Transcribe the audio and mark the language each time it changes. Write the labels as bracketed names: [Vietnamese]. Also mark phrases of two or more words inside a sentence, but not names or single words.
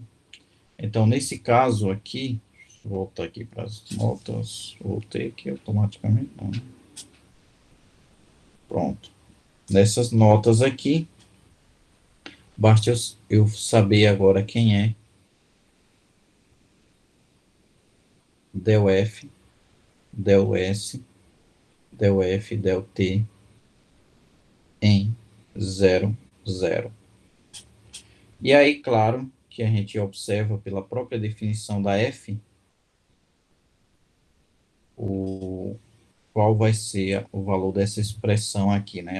[Portuguese] Então, nesse caso aqui, vou voltar aqui para as notas, voltei aqui automaticamente. Não. Pronto. Nessas notas aqui, basta eu saber agora quem é del F, del S, del F, del T em 0, 0. E aí, claro, que a gente observa pela própria definição da F, qual vai ser o valor dessa expressão aqui, né?